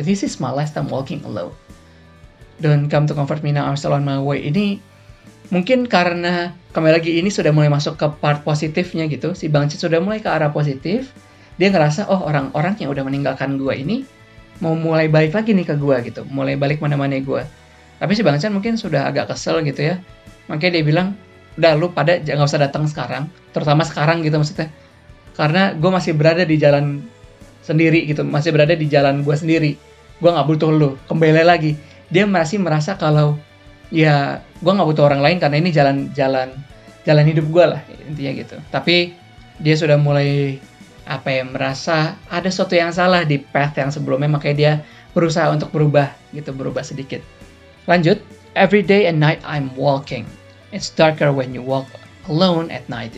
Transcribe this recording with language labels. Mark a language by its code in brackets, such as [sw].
[en] This is my last time walking alone. Don't come to comfort me now, I'm still on my way. [id] Ini mungkin karena kembali lagi ini sudah mulai masuk ke part positifnya gitu. Si Bang Chan sudah mulai ke arah positif. Dia ngerasa, oh orang-orang yang udah meninggalkan gua ini mau mulai balik lagi nih ke gua gitu. Mulai balik mana-mana gua. Tapi si Bang Chan mungkin sudah agak kesel gitu ya. Makanya dia bilang, udah lu pada nggak usah datang sekarang. Terutama sekarang gitu maksudnya. Karena gua masih berada di jalan sendiri gitu. Masih berada di jalan gua sendiri. Gua nggak butuh lu. Kembali lagi. Dia masih merasa kalau ya gue nggak butuh orang lain karena ini jalan hidup gue lah intinya gitu. Tapi dia sudah mulai merasa ada sesuatu yang salah di path yang sebelumnya, makanya dia berusaha untuk berubah sedikit. Lanjut, [en] every day and night I'm walking, it's darker when you walk alone at night.